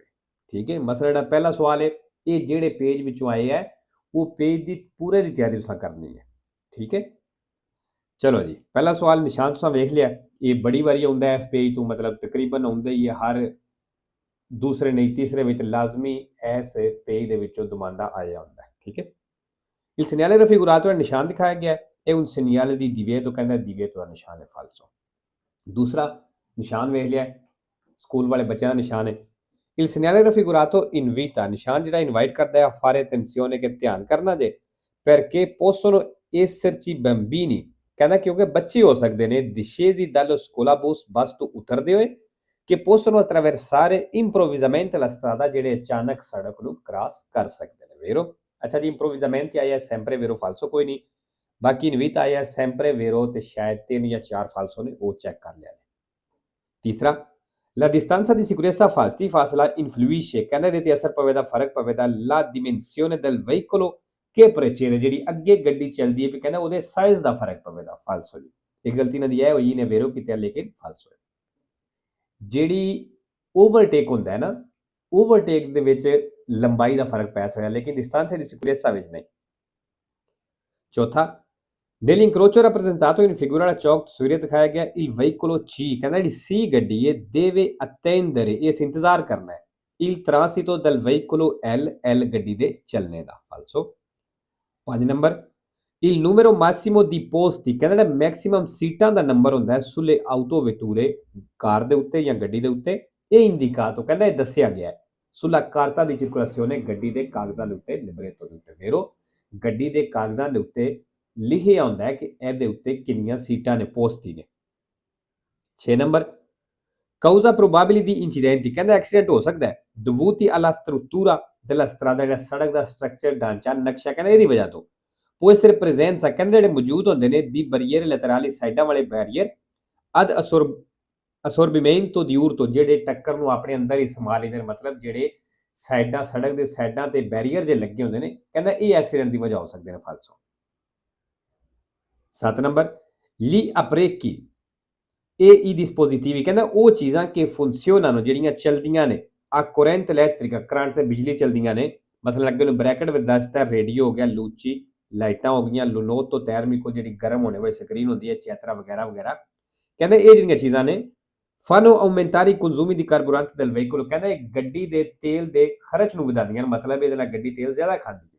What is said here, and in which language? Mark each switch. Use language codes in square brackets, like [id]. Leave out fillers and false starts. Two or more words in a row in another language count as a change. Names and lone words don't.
[pa] ਠੀਕ ਹੈ, ਮਸਲਾ ਜਿਹੜਾ ਪਹਿਲਾ ਸਵਾਲ ਹੈ, ਇਹ ਜਿਹੜੇ ਪੇਜ ਵਿੱਚੋਂ ਆਏ ਹੈ ਉਹ ਪੇਜ ਦੀ ਪੂਰੇ ਦੀ ਤਿਆਰੀ ਤੁਸੀਂ ਕਰਨੀ ਹੈ। ਠੀਕ ਹੈ, ਚਲੋ ਜੀ, ਪਹਿਲਾ ਸਵਾਲ ਨਿਸ਼ਾਨ ਤੁਸੀਂ ਵੇਖ ਲਿਆ। ਇਹ ਬੜੀ ਵਾਰੀ ਆਉਂਦਾ ਇਸ ਪੇਜ ਤੋਂ, ਮਤਲਬ ਤਕਰੀਬਨ ਆਉਂਦਾ ਹੀ ਹੈ ਹਰ ਦੂਸਰੇ ਨਹੀਂ ਤੀਸਰੇ ਵਿੱਚ ਲਾਜ਼ਮੀ ਇਸ ਪੇਜ ਦੇ ਵਿੱਚੋਂ ਦੁਮਾਂਦਾ ਆਇਆ ਹੁੰਦਾ ਹੈ। ਠੀਕ ਹੈ, [it] il segnale raffigurato [pa] ਜਿਹੜਾ ਨਿਸ਼ਾਨ ਦਿਖਾਇਆ ਗਿਆ ਹੈ [it] un segnale di divieto, [pa] ਕਹਿੰਦਾ divieto ਦਾ ਨਿਸ਼ਾਨ ਹੈ ਫਾਲਸੋ। ਦੂਸਰਾ ਨਿਸ਼ਾਨ ਵੇਖ ਲਿਆ, ਸਕੂਲ ਵਾਲੇ ਬੱਚਿਆਂ ਦਾ ਨਿਸ਼ਾਨ ਹੈ। [it] il segnale raffigurato invita, [pa] ਨਿਸ਼ਾਨ ਜਿਹੜਾ ਇਨਵਾਈਟ ਕਰਦਾ ਹੈ [it] fare attenzione, [pa] ਕਿ ਧਿਆਨ ਕਰਨਾ ਜੇ, [it] perché possono esserci bambini, [pa] ਕਹਿੰਦਾ ਕਿਉਂਕਿ ਬੱਚੇ ਹੋ ਸਕਦੇ ਨੇ [it] discesi dallo scolabus, [pa] ਬੱਸ ਤੋਂ ਉਤਰਦੇ ਹੋਏ, ਕਿ [it] possono attraversare improvvisamente la strada, [pa] ਜਿਹੜੇ ਅਚਾਨਕ ਸੜਕ ਨੂੰ ਕ੍ਰਾਸ ਕਰ ਸਕਦੇ ਨੇ। ਵੇਰੋ ਅੱਛਾ ਜੀ, improvvisamente ਆਇਆ [it] sempre vero falso [pa] ਕੋਈ ਨਹੀਂ, ਬਾਕੀ invita ਆਇਆ [it] sempre vero [pa] ਤੇ ਸ਼ਾਇਦ 3 ਜਾਂ 4 ਫਾਲਸੋ ਨੇ, ਉਹ ਚੈੱਕ ਕਰ ਲਿਆ। [it] ਤੀਸਰਾ la distanza di sicurezza fasti, [pa] ਫਾਸਲਾ influisce, ਕਹਿੰਦਾ ਇਹਦੇ ਤੇ ਅਸਰ ਪਵੇਦਾ, ਫਰਕ ਪਵੇਦਾ [it] la dimensione del veicolo che precede, [pa] ਜਿਹੜੀ ਅੱਗੇ ਗੱਡੀ ਚੱਲਦੀ ਹੈ ਵੀ ਕਹਿੰਦਾ ਉਹਦੇ ਸਾਈਜ਼ ਦਾ ਫਰਕ ਪਵੇਦਾ। ਫਾਲਸੋ ਜੀ, ਇਹ ਗਲਤੀ ਨਾਲ ਦੀ ਹੈ ਹੋਈ ਨੇ ਵੇਰੋ ਕੀਤਾ ਲੇਕਿਨ ਫਾਲਸੋ ਹੈ। ਜਿਹੜੀ ਓਵਰਟੇਕ ਹੁੰਦਾ ਹੈ ਨਾ, ਓਵਰਟੇਕ ਦੇ ਵਿੱਚ ਲੰਬਾਈ ਦਾ ਫਰਕ ਪੈ ਸਕਦਾ ਲੇਕਿਨ [it] distanza di sicurezza [pa] ਵਿੱਚ ਨਹੀਂ। ਚੌਥਾ [it] nell'incrocio rappresentato in figura [pa] ਵਾਲਾ ਚੌਕ ਤਸਵੀਰ ਦਿਖਾਇਆ ਗਿਆ [it] il veicolo C, [pa] ਕਹਿੰਦਾ ਜਿਹੜੀ C ਗੱਡੀ ਹੈ [it] deve attendere, [pa] ਇਸ ਇੰਤਜ਼ਾਰ ਕਰਨਾ ਹੈ [it] il transito del veicolo L [pa] ਗੱਡੀ ਦੇ ਚੱਲਣੇ ਦਾ। ਫਾਲਸੋ। [it] 5 ਨੰਬਰ il numero massimo di posti, [pa] ਕਹਿੰਦਾ ਜਿਹੜਾ ਮੈਕਸਿਮਮ ਸੀਟਾਂ ਦਾ ਨੰਬਰ ਹੁੰਦਾ ਹੈ [it] sulle autovetture, [pa] ਕਾਰ ਦੇ ਉੱਤੇ ਜਾਂ ਗੱਡੀ ਦੇ ਉੱਤੇ, ਇਹ indicato, ਕਹਿੰਦਾ ਇਹ ਦੱਸਿਆ ਗਿਆ ਹੈ [it] sulla carta di circolazione, [pa] ਗੱਡੀ ਦੇ ਕਾਗਜ਼ਾਂ ਦੇ ਉੱਤੇ, libretto ਦੇ ਉੱਤੇ। ਵੇਰੋ ਗੱਡੀ ਦੇ ਕਾਗਜ਼ਾਂ ਦੇ ਉੱਤੇ ਲਿਖਿਆ ਹੁੰਦਾ ਹੈ ਕਿ ਇਹਦੇ ਉੱਤੇ ਕਿੰਨੀਆਂ ਸੀਟਾਂ ਨੇ, ਪੋਸਟੀ ਨੇ। [it] 6 ਨੰਬਰ causa probabile di incidenti, [pa] ਕਹਿੰਦਾ ਐਕਸੀਡੈਂਟ ਹੋ ਸਕਦਾ ਹੈ [it] dovuti alla struttura della strada, [pa] ਜਿਹੜਾ ਸੜਕ ਦਾ ਸਟਰਕਚਰ ਢਾਂਚਾ ਨਕਸ਼ਾ, ਕਹਿੰਦਾ ਇਹਦੀ ਵਜ੍ਹਾ ਤੋਂ। [it] può essere presenza, [pa] ਕਹਿੰਦੇ ਜਿਹੜੇ ਮੌਜੂਦ ਹੁੰਦੇ ਨੇ ਦੀ [it] barriere laterali, [pa] ਸਾਈਡਾਂ ਵਾਲੇ ਬੈਰੀਅਰ, [it] ad assorbimento di urto, [pa] ਜਿਹੜੇ ਟੱਕਰ ਨੂੰ ਆਪਣੇ ਅੰਦਰ ਹੀ ਸਮਾ ਲੈਂਦੇ ਨੇ, ਮਤਲਬ ਜਿਹੜੇ ਸਾਈਡਾਂ, ਸੜਕ ਦੇ ਸਾਈਡਾਂ ਤੇ ਬੈਰੀਅਰ ਜੇ ਲੱਗੇ ਹੁੰਦੇ ਨੇ, ਕਹਿੰਦਾ ਇਹ ਐਕਸੀਡੈਂਟ ਦੀ ਵਜ੍ਹਾ ਹੋ ਸਕਦੇ ਨੇ। ਫਾਲਸੋ। [it] 7 ਨੰਬਰ gli apparecchi e i dispositivi, [pa] ਕਹਿੰਦਾ ਉਹ ਚੀਜ਼ਾਂ ਕਿ funzionano, ਜਿਹੜੀਆਂ ਚਲਦੀਆਂ ਨੇ [it] a corrente elettrica, [pa] ਕਰੰਟ ਤੇ ਬਿਜਲੀ ਚਲਦੀਆਂ ਨੇ, ਮਸਲਨ ਅੱਗੇ ਨੂੰ ਬ੍ਰੈਕਟ ਵਿੱਚ ਦੱਸਦਾ ਰੇਡੀਓ ਹੋ ਗਿਆ, ਲੂਚੀ ਲਾਈਟਾਂ ਹੋ ਗਈਆਂ, [it] lunotto termico [pa] ਜਿਹੜੀ ਗਰਮ ਹੋਣੇ ਵਾਲੀ ਸਕਰੀਨ ਹੁੰਦੀ ਹੈ, ਚੈਤਰਾ ਵਗੈਰਾ ਵਗੈਰਾ, ਕਹਿੰਦੇ ਇਹ ਜਿਹੜੀਆਂ ਚੀਜ਼ਾਂ ਨੇ [it] fanno aumentare i consumi di carburante del veicolo, [pa] ਕਹਿੰਦਾ ਇਹ ਗੱਡੀ ਦੇ ਤੇਲ ਦੇ ਖਰਚ ਨੂੰ ਵਧਾਉਂਦੀਆਂ ਨੇ, ਮਤਲਬ ਇਹਦੇ ਨਾਲ ਗੱਡੀ ਤੇਲ ਜ਼ਿਆਦਾ ਖਾਂਦੀ ਹੈ।